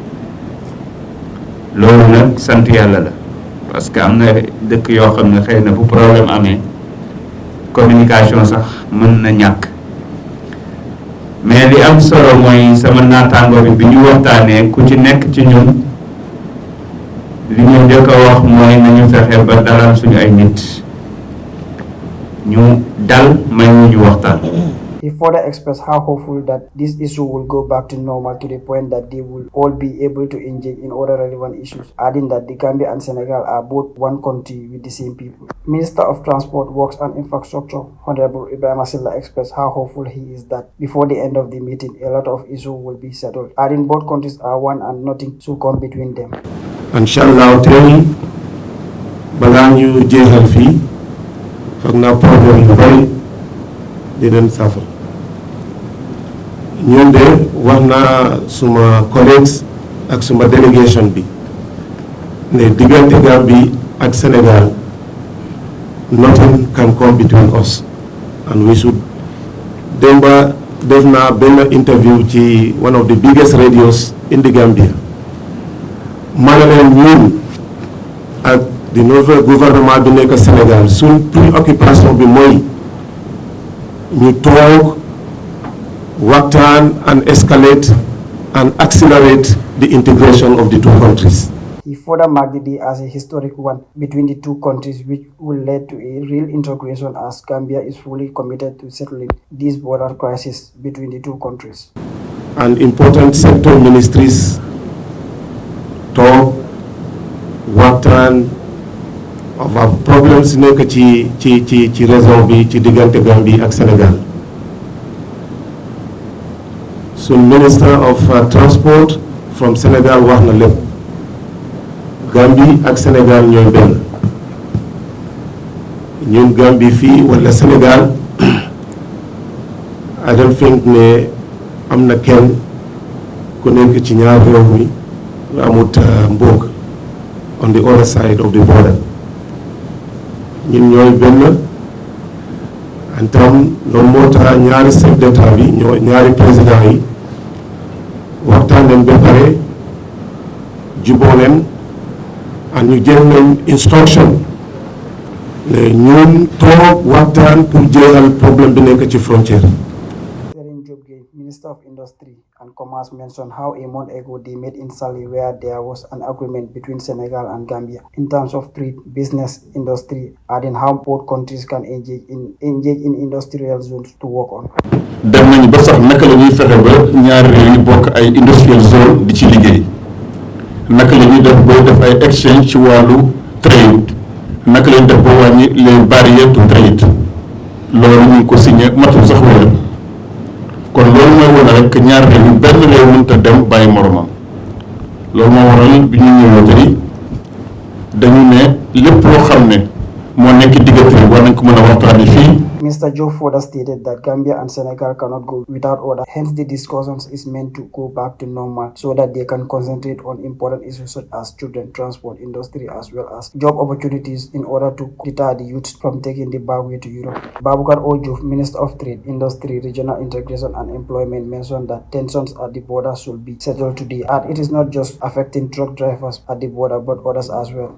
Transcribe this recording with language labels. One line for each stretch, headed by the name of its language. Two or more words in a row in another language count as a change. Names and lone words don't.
Wolof: loolu nag sant yàlla la
French: parce que
Wolof: am na dëkk yoo xam ne xëy na bu problème amee communication sax mën na ñàkk mais li am solo mooy sama naataango bi ñu waxtaanee ku ci nekk ci ñun li ñu njëkk a wax mooy nañu fexe ba dalal suñu ay nit ñu dal may ñu waxtaan.
English: He further expressed how hopeful that this issue will go back to normal to the point that they will all be able to engage in other relevant issues, adding that the Gambia and Senegal are both one country with the same people. Minister of Transport, Works and Infrastructure, Honorable Ibrahim Silla, expressed how hopeful he is that before the end of the meeting, a lot of issues will be settled, adding both countries are one and nothing to come between them.
Wolof: Inshallah, tey balaa ñu jeexal fii foog naa problème yu bari di leen saafara ñun de wax naa suma collègues ak suma délégation bi ne diggante Gambie ak Sénégal
English: nothing can come between us and we should
Wolof: démba def naa benn interview ci
English: one of the biggest radios in the Gambia
Wolof: ma ne leen ñun ak di nouveau gouvernement bi nekk Sénégal suñ préoccupation bi mooy ñu toog waxtaan
English: and escalate and accelerate the integration of the two countries. He further marked the day as a historic one between the two countries, which will lead to a real integration as Gambia is fully committed to settling this border crisis between the two countries. And important sector ministries talk, waxtaan of our problems
Wolof: nekk ci région bi ci diggante Gambie ak Sénégal.
English: So Minister of Transport from Senegal
Wolof: wax na lépp Gambie ak Sénégal ñooy benn ñun Gambie fii wala Sénégal
English: I don't think
Wolof: ne am na kenn ku nekk ci ñaar réew mi nga amut mbokk
English: on the other side of the border
Wolof: ñun ñooy benn en tam loolu moo tax ñaari
French: chef d'état
Wolof: bi ñaari président yi waxtaan leen ba pare juboo leen ak ñu jël leen instruction ne ñun toog waxtaan pour jeexal problème bi nekk ci frontière.
English: Minister of Industry and Commerce mentioned how a month ago they met in Sali where there was an agreement between Senegal and Gambia in terms of trade, business, industry, adding how both countries can engage in industrial zones to work on.
Wolof: dem nañu ba sax naka la ñuy fexe ba ñaari réew yi bokk ay
English: industrial zone
Wolof: di ci liggéey naka la ñuy def ba def ay exchange ci wàllu trade naka la ñuy def ba wàññi
French: les barrières
English: to trade
Wolof: loolu ñu ngi ko signé matul sax weer kon loolu mooy wane rek ñaar réew yi benn réew mënut a dem bàyyi moromam loolu moo waral bi ñu ñëwee tey dañu ne lépp loo xam ne moo nekk diggante bi war nañ ko mën a waxtaanee fii.
English: Mr. Joe further stated that Gambia and Senegal cannot go without order. Hence, the discussions is meant to go back to normal so that they can concentrate on important issues such as children, transport, industry, as well as job opportunities in order to deter the youth from taking the back way to Europe. Babukar Ojo, Minister of Trade, Industry, Regional Integration and Employment, mentioned that tensions at the border should be settled today, and it is not just affecting truck drivers at the border but others as well.